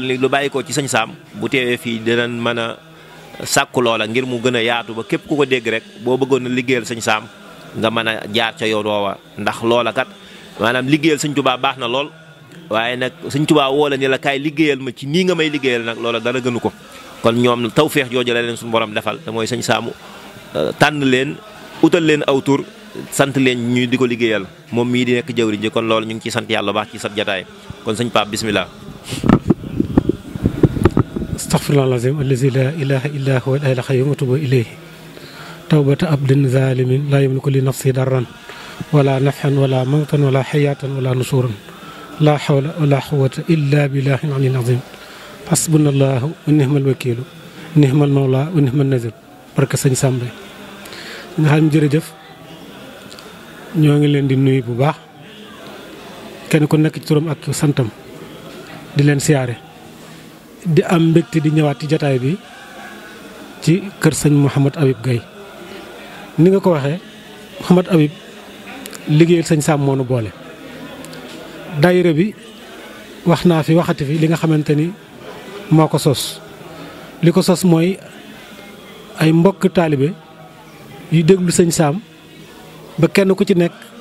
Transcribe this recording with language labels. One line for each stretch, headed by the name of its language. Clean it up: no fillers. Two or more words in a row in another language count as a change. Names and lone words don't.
Wolof: ni lu bàyyi ko ci sëñ Saam bu teewee fii dinañ mën a sàkku loola ngir mu gën a yaatu ba képp ku ko dégg rek boo bëggoon a liggéeyal sëñ Saam nga mën a jaar ca yoon woowa ndax loola kat maanaam liggéeyal sëñ Tuubaa baax na lool waaye nag sëñ Tuubaa woo la ni la kaay liggéeyal ma ci nii nga may liggéeyal nag loola dara gënu ko kon ñoom tawféex jooju la leen suñu borom defal te mooy sëñ Saamu tànn leen utal leen aw tur sant leen ñu di ko liggéeyal moom mii di nekk jëwriñ ji kon loolu ñu ngi ciy sant yàlla baax ci sab jataay kon sëñ Pape bismillah.
Arabic: أستغفر الله العظيم الذي لا إله إلا هو الحي القيوم إليه توبة عبد ظالم لا يملك لنفسي ضرا ولا نفعا ولا موتا ولا حياة ولا نشورا لا حول ولا قوة إلا بالله العلي العظيم حسبنا الله ونعم الوكيل نعم المولى ونعم النصير
Wolof: barka sëñ Sambe nga xam jërëjëf ñoo ngi leen di nuyu bu baax kenn ku nekk ci turam ak santam di leen siyaare di am mbégte di ñëwaat ci jataay bi ci kër sëñ Mouhamad Habib Gaye ni nga ko waxee Mouhamad Habib liggéeyal sëñ Sam moo nu boole daayira bi wax naa fi waxati fi li nga xamante ni moo ko sos li ko sos mooy ay mbokk taalibe yu déglu sëñ Sam ba kenn ku ci nekk